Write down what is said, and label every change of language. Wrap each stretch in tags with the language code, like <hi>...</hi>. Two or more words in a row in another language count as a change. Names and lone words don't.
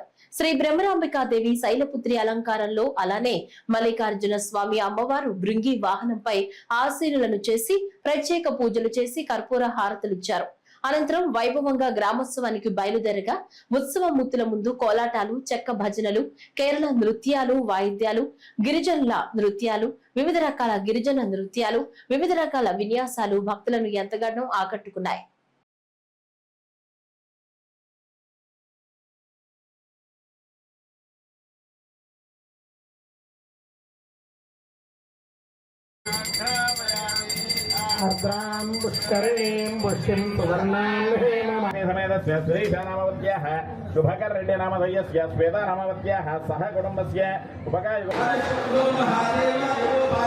<te>శ్రీ బ్రహ్మరాంబికాదేవి శైలపుత్రి అలంకారంలో, అలానే మల్లికార్జున స్వామి అమ్మవారు భృంగి వాహనంపై ఆశీనులను చేసి ప్రత్యేక పూజలు చేసి కర్పూర హారతులిచ్చారు. అనంతరం వైభవంగా గ్రామోత్సవానికి బయలుదేరగా ఉత్సవమూర్తుల ముందు కోలాటాలు, చెక్క భజనలు, కేరళ నృత్యాలు, వాయిద్యాలు, గిరిజనుల నృత్యాలు, వివిధ రకాల గిరిజన నృత్యాలు, వివిధ రకాల విన్యాసాలు భక్తులను ఎంతగానో ఆకట్టుకున్నాయి.</te> <sa>अर्द्रां पुष्करीं पुष्टिं सुवर्णां श्रीशानामवत्याः शुभकर्रेड्डी नामधेयस्य श्वेता नामवत्याः सह कुटुम्बस्य उपकाय</sa>